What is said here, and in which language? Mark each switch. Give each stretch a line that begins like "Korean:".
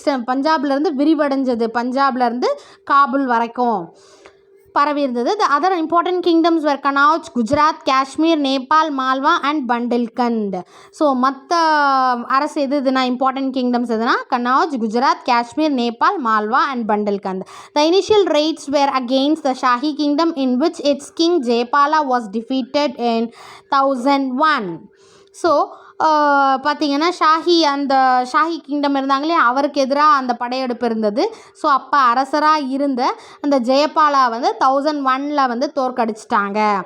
Tamil: பஞ்சாப்லேருந்து விரிவடைஞ்சது, பஞ்சாப்லேருந்து Kabul வரைக்கும் பரவி இருந்தது.
English: The other important kingdoms were Kannauj, Gujarat, Kashmir, Nepal, Malwa and Bundelkhand.
Tamil: So மற்ற அரசு எதுனா இம்பார்ட்டன்ட் கிங்டம்ஸ் எதுனா கன்னௌஜ், Gujarat, Kashmir, Nepal, Malwa and Bundelkhand.
English: The initial raids were against the Shahi kingdom in which its king Jayapala was defeated in 1001.
Tamil: So பார்த்திங்கன்னா Shahi kingdom இருந்தாங்களே அவருக்கு எதிராக அந்த படையெடுப்பு இருந்தது. ஸோ அப்போ அரசராக இருந்த அந்த ஜெயபாலா வந்து 1001 வந்து தோற்கடிச்சிட்டாங்க.